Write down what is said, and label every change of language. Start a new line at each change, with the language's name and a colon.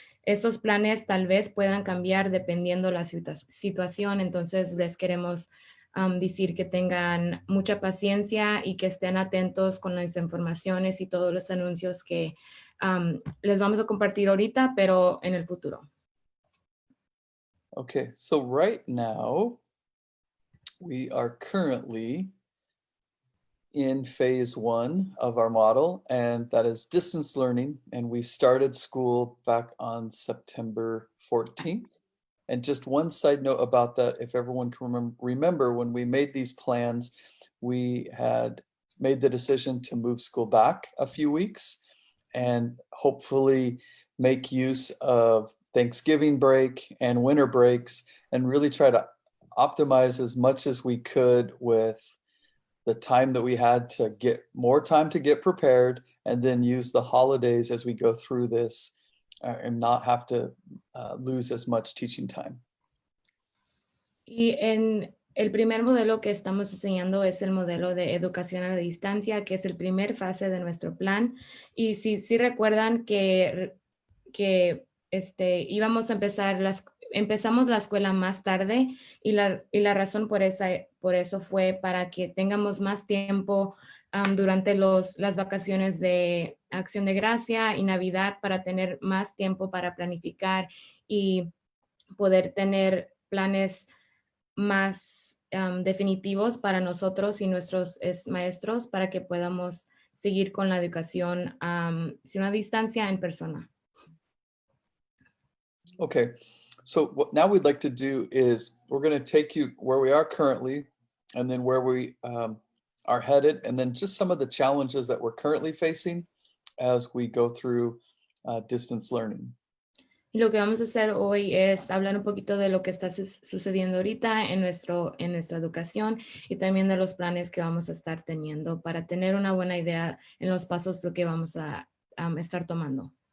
Spanish: Estos planes tal vez puedan cambiar dependiendo la situación, entonces les queremos decir que tengan mucha paciencia y que estén atentos con las informaciones y todos los anuncios que les vamos a compartir ahorita, pero en el futuro.
English: Okay, so right now, we are currently in phase 1 of our model, and that is distance learning. And we started school back on September 14th. And just one side note about that, if everyone can remember when we made these plans, we had made the decision to move school back a few weeks and hopefully make use of Thanksgiving break and winter breaks and really try to optimize as much as we could with the time that we had to get more time to get prepared and then use the holidays as we go through this and not have to lose as much teaching time.
Spanish: Y en el primer modelo que estamos enseñando es el modelo de educación a la distancia, que es el primer fase de nuestro plan. Y si recuerdan que íbamos a empezamos la escuela más tarde y la razón por eso fue para que tengamos más tiempo durante las vacaciones de Acción de Gracia y Navidad para tener más tiempo para planificar y poder tener planes más definitivos para nosotros y nuestros maestros para que podamos seguir con la educación sin una distancia en persona.
English: Okay, so what now we'd like to do is we're going to take you where we are currently and then where we are headed, and then just some of the challenges that we're currently facing as we go through distance learning.
Spanish: Y lo que vamos a hacer hoy es hablar un poquito de lo que está sucediendo ahorita en nuestra educación y también de los planes que vamos a estar teniendo para tener una buena idea en los pasos que vamos a estar tomando.